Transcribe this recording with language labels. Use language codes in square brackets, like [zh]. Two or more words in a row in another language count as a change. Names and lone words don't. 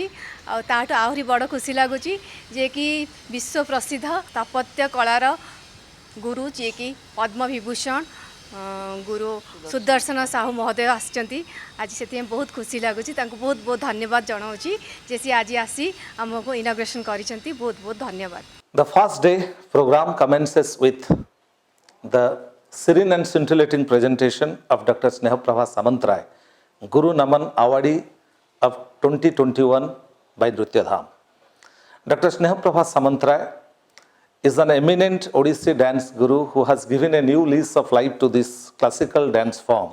[or] ଆଉ ତାଠୁ ଆହୁରି ବଡ଼ ଖୁସି ଲାଗୁଛି ଯେ କି ବିଶ୍ୱ ପ୍ରସିଦ୍ଧ ସ୍ଥାପତ୍ୟ କଳାର ଗୁରୁ, ଯିଏକି ପଦ୍ମବିଭୂଷଣ ଗୁରୁ ସୁଦର୍ଶନ ସାହୁ ମହୋଦୟ ଆସିଛନ୍ତି ଆଜି। ସେଥିପାଇଁ ବହୁତ ଖୁସି ଲାଗୁଛି। ତାଙ୍କୁ ବହୁତ ବହୁତ ଧନ୍ୟବାଦ ଜଣାଉଛି ଯେ ସିଏ ଆଜି ଆସି ଆମକୁ ଇନଗ୍ରେସନ୍ କରିଛନ୍ତି। ବହୁତ ବହୁତ ଧନ୍ୟବାଦ। [en] The first day program commences with the serene and scintillating presentation of Dr. Snehaprabha Samantray, Guru Naman Awardee of 2021 by Nrutyadham. Dr. Snehaprabha Samantray is an eminent Odissi dance guru who has given a new lease of life to this classical dance form.